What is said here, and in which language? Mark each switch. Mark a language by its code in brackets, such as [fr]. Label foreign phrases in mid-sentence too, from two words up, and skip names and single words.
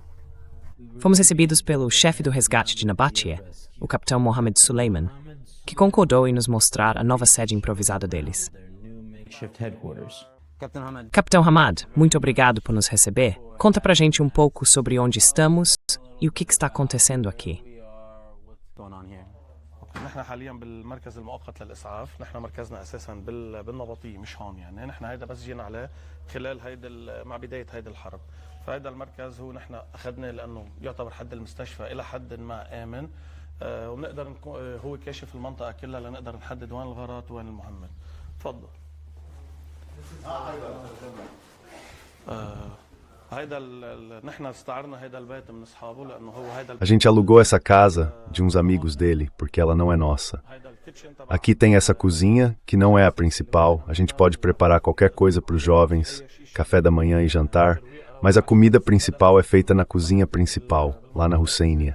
[pt] Fomos recebidos pelo chefe do resgate de Nabatea, o capitão Mohammed Suleiman, que concordou em nos mostrar a nova sede improvisada deles. Capitão Hamad, muito obrigado por nos receber. Conta pra gente um pouco sobre onde estamos e o que está acontecendo aqui. [ar] نحن حاليا بالمركز المؤقت للإسعاف. نحن مركزنا أساساً بالنبطية مش هون يعني. نحن هيدا بس جينا عليه خلال مع بداية هيدا الحرب. فهيدا المركز هو نحن أخذناه لأنه يعتبر حد المستشفى إلى حد ما آمن. وبنقدر هو كاشف المنطقة كلها لنقدر نحدد وين الغارات وين المهمات. تفضل. [pt] A gente alugou essa casa de uns amigos dele, porque ela não é nossa. Aqui tem essa cozinha, que não é a principal. A gente pode preparar qualquer coisa para os jovens, café da manhã e jantar, mas a comida principal é feita na cozinha principal, lá na Husseiniya.